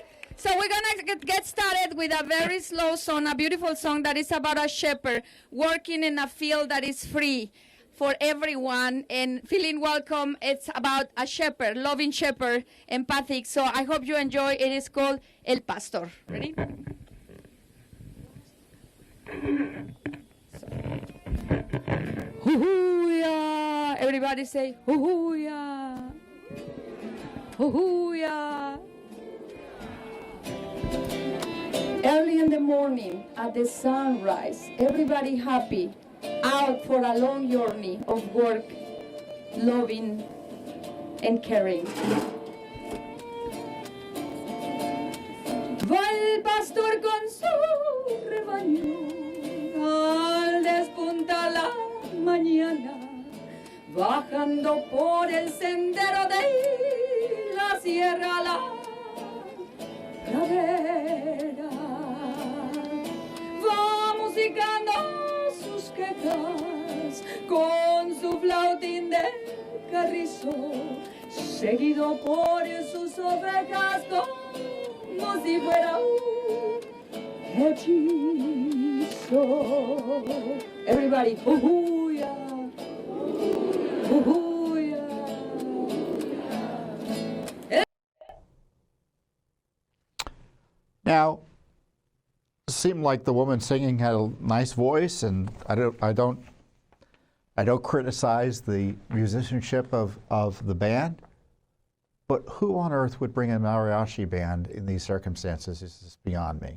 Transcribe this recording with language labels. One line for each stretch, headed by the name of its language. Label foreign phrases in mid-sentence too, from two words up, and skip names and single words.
English: So we're gonna get started with a very slow song, a beautiful song that is about a shepherd working in a field that is free for everyone and feeling welcome. It's about a shepherd, loving shepherd, empathic. So I hope you enjoy. It is called El Pastor. Ready? Hoo-hoo-ya. Everybody say hoo-hoo-ya. Hoo-hoo-ya. Early in the morning at the sunrise, everybody happy, out for a long journey of work, loving and caring.
Spanish: Va el pastor con su rebaño al despuntar la mañana, bajando por el sendero de la sierra a la pradera, va musicando sus quejas con su flautín de carrizo, seguido por sus ovejas como si fuera un hechizo.
English: Everybody, hoo-hoo-ya, hoo-hoo-ya. Now, it seemed like the woman singing had a nice voice, and I don't criticize the musicianship of the band, but who on earth would bring a mariachi band in these circumstances is just beyond me.